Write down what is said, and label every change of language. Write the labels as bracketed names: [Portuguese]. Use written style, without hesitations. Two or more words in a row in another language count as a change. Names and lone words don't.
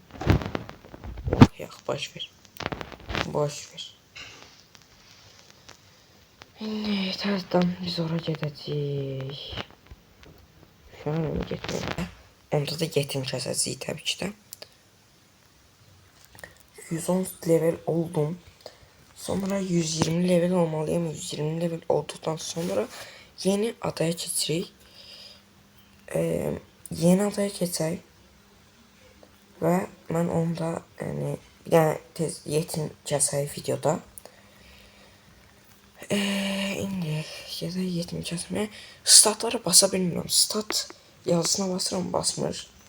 [Azerbaijani] Yox, boş ver. Boş ver. İndi təzədən biz ora gedəcəyik. Şu an onu getməyəm. Onda da yetim kəsəcəyik təbii ki də. 110 level oldum. Sonra 120 level olmalıyım. 120 level olduktan sonra yeni adaya keçirik. Yeni adaya keçək. Və mən onda yəni bir dənə tez yetim kəsək videoda. İndi gedək yetim kəsməyə. Statları basa bilmirəm. Stat yazısına basıram, basmır.